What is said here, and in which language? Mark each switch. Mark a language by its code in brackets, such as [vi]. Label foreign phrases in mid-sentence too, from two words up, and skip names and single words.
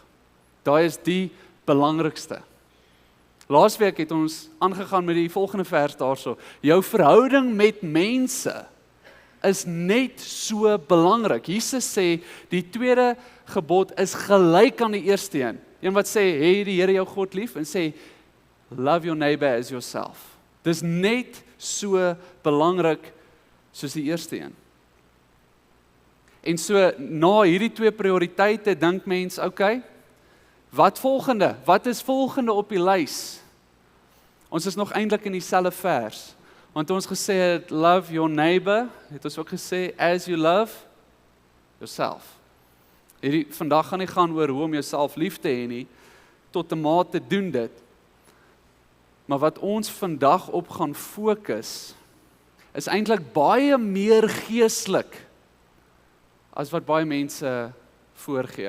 [af] Daai is die belangrikste. Laasweek het ons aangegaan met die volgende vers daarso. Jou verhouding met mense is net so belangrik. Jesus sê, die tweede gebod is gelyk aan die eerste een. Een wat sê, hê die Here jou God lief, en sê, [en] love your neighbor as yourself. [af] Dis net so belangrik soos die eerste een. En so, na hierdie twee prioriteite, dink mens, okay, wat volgende? Wat is volgende op die lys? Ons is nog eintlik in dieselfde vers. Want ons gesê het, [en] love your neighbor, [af] het ons ook gesê, [en] as you love yourself. [af] Vandag gaan nie gaan oor hoe om jouself lief te hê nie, tot 'n mate doen dit. Maar wat ons vandag op gaan fokus, is eintlik baie meer geestelik as wat baie mense voorgee.